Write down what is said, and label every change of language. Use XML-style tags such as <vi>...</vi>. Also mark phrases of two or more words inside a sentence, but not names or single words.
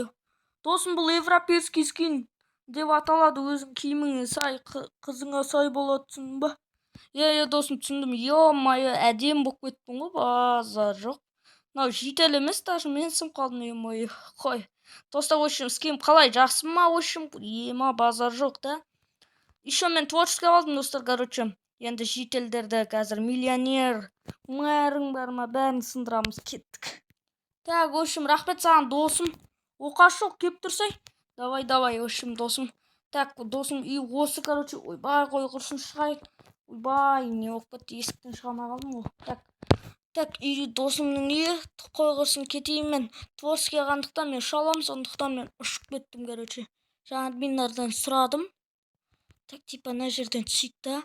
<kk>Досым, бұл</kk> <ru>европейский скин</ru> <kk>деп аталады, өзің киіміңе сай, қызыңа сай болатсың ба? Иә, досым, түсіндім. Ё-моё, әдем болып кеттің ғой, базар жоқ. Мынау жител емес, даже мен сынып қалдым, ё-моё. Қой. Достар,</kk> <ru>в общем, с кем</ru> <kk>қалай, жақсы ма,</kk> <ru>в общем, ема,</ru> <kk>базар жоқ,</kk> <ru>да?</ru> <kk>Еще мен творческий алдым, достар, короче. Енді жителдерді қазір миллионер, мэрің бар ма, бәрін сындырамыз, кеттік.</kk> <ru>Так, в общем,</ru> <kk>рахмет саған, досым. Оқасы жоқ, кеп тұрсай.</kk> <ru>Давай, в общем,</ru> <kk>досым. Так, досым, үй осы, короче, ойбай, қой құрсын шығайық. Ойбай, не болып кетті, есіктен шыға алмай қалдым ғой. Так, үй досымның үйі, қой құрсын кетейін мен. Творческий қандықтан мен шалам, сондықтан мен ұшып кеттім, короче. Жаңа админдардан сұрадым.</kk> <ru>Так, типа,</ru> <kk>мына жерден түсейік та.</kk>